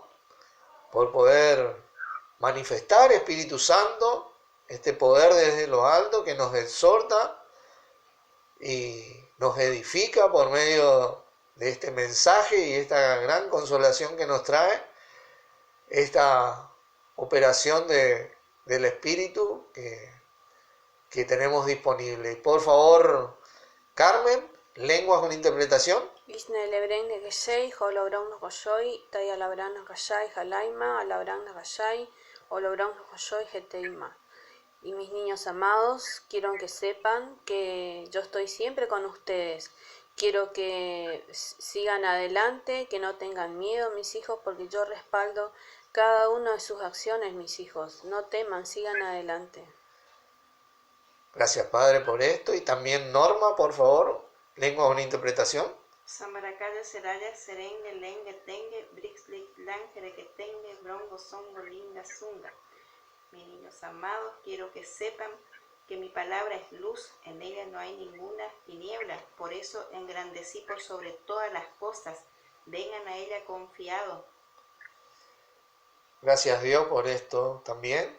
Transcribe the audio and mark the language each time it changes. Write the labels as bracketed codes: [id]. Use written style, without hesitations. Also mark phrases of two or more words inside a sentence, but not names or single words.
[es] por poder manifestar, Espíritu Santo, este poder desde lo alto que nos exhorta y nos edifica por medio de este mensaje y esta gran consolación que nos trae, esta operación del Espíritu que tenemos disponible. Por favor, Carmen, lenguas con interpretación. Isne lebren de Geshei, Holobron no Goyoy, Tay Alabran no Gashai, Halaima, Alabran no Gashai, Holobron no Goyoy, Geteima. Y mis niños amados, quiero que sepan que yo estoy siempre con ustedes. Quiero que sigan adelante, que no tengan miedo, mis hijos, porque yo respaldo cada una de sus acciones, mis hijos. No teman, sigan adelante. Gracias, Padre, por esto. Y también Norma, por favor, lengua con interpretación. Sambarakaya Seraya Serenge Lenge Tenge Brixlik Langere que Tenge Brongo Songo Linga Zunga. Mis niños amados, quiero que sepan que mi palabra es luz, en ella no hay ninguna tiniebla, por eso engrandecí por sobre todas las cosas, vengan a ella confiados. Gracias Dios por esto también.